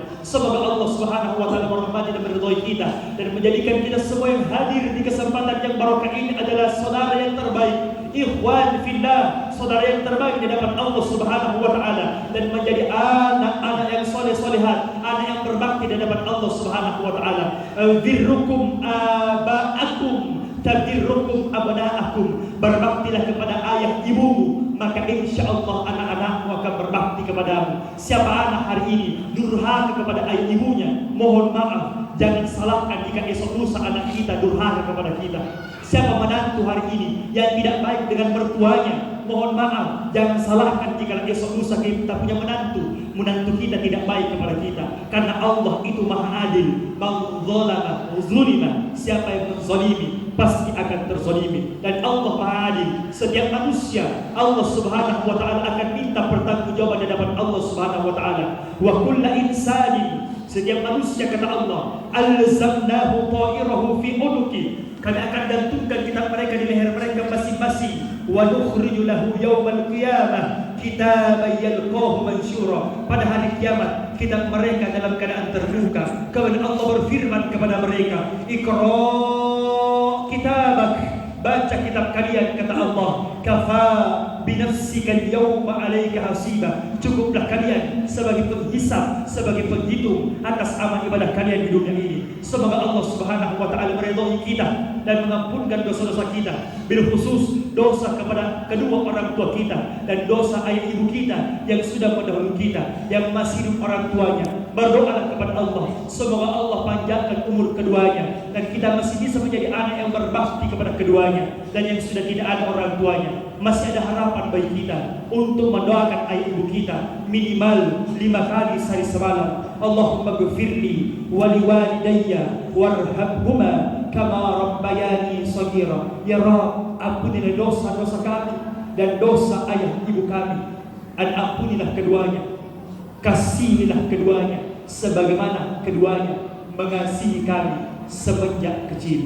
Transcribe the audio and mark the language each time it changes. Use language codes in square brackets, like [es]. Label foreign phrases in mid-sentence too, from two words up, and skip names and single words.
[id] Semoga [ar] الله سبحانه وتعالى [id] merahmati dan meridhai kita dan menjadikan kita semua yang hadir di kesempatan yang barakah ini adalah saudara yang terbaik, [ar] إخوان في الله, [id] saudara yang terbaik di hadapan [ar] الله سبحانه وتعالى, [id] dan menjadi anak-anak yang soleh-solehat, anak yang berbakti di hadapan Allah Subhanahu wa taala. [ar] برّكم آباءكم تبرّكم أبناؤكم. [id] Berbaktilah kepada ayah ibumu, maka insyaallah anak-anakmu akan berbakti kepadamu. Siapa anak hari ini durhaka kepada ayah ibunya, mohon maaf, jangan salahkan jika esok lusa anak kita durhaka kepada kita. Siapa menantu hari ini yang tidak baik dengan mertuanya, mohon maaf, jangan salahkan jika esok lusa kita punya menantu menantu kita tidak baik kepada kita, karena Allah itu maha adil. [ar] من ظلم ظُلم, [id] siapa yang menzalimi pasti akan terzalimi. Dan Allah maha adil. Setiap manusia [ar] الله سبحانه وتعالى [id] akan minta pertanggungjawaban di hadapan [ar] الله سبحانه وتعالى. وكلّ إنسان, [id] setiap manusia kata Allah, [ar] ألزمناه طائره في عنقه, [id] kami akan gantungkan kitab mereka di leher mereka masing-masing. [ar] ونخرج له يوم القيامة كتابا يلقاه منشورا, [id] pada hari kiamat kitab mereka dalam keadaan terbuka. Kemudian Allah berfirman kepada mereka, [ar] اقرأ كتابك, [id] baca kitab kalian, kata Allah, [ar] كفى بنفسك اليوم عليك حسيبا, [id] cukuplah kalian sebagai penghisab, sebagai penghitung atas amal ibadah kalian di dunia ini. Semoga [ar] الله سبحانه وتعالى [id] meridhai kita dan mengampunkan dosa-dosa kita, [ar] بالخصوص [id] dosa kepada kedua orang tua kita dan dosa ayah ibu kita yang sudah mendahului kita, yang masih hidup orang tuanya. Berdoalah kepada Allah, semoga Allah panjangkan umur keduanya dan kita masih bisa menjadi anak yang berbakti kepada keduanya. Dan yang sudah tidak ada orang tuanya, masih ada harapan bagi kita untuk mendoakan ayah ibu kita minimal 5 kali sehari semalam. [ar] اللهم اغفر لي ولوالديّ وارحمهما كما ربّياني صغيرا. [id] Ya Rabb, ampunilah dosa-dosa kami dan dosa ayah ibu kami, dan ampunilah keduanya, kasihilah keduanya sebagaimana keduanya mengasihi kami semenjak kecil.